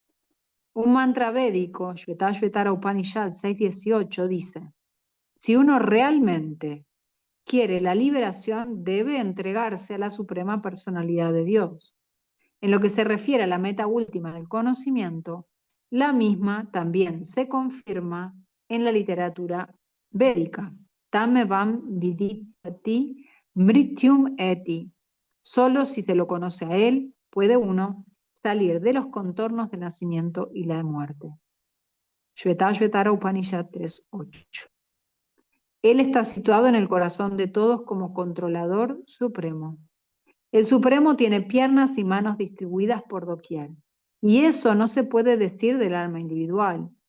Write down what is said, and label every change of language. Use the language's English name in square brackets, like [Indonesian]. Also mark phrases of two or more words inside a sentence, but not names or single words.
[Spanish] Un mantra védico, Shvetashvetara Upanishad 6.18, dice: si uno realmente quiere la liberación, debe entregarse a la suprema personalidad de Dios. En lo que se refiere a la meta última del conocimiento, la misma también se confirma en la literatura védica. [Sanskrit] तमेवम् विदित्वा मृत्युम् एति. [Spanish] Solo si se lo conoce a él, puede uno salir de los contornos del nacimiento y la muerte. Shvetashvetara Upanishad 3.8. Él está situado en el corazón de todos como controlador supremo. El Supremo tiene piernas y manos distribuidas por doquier, y eso no se puede decir del alma individual.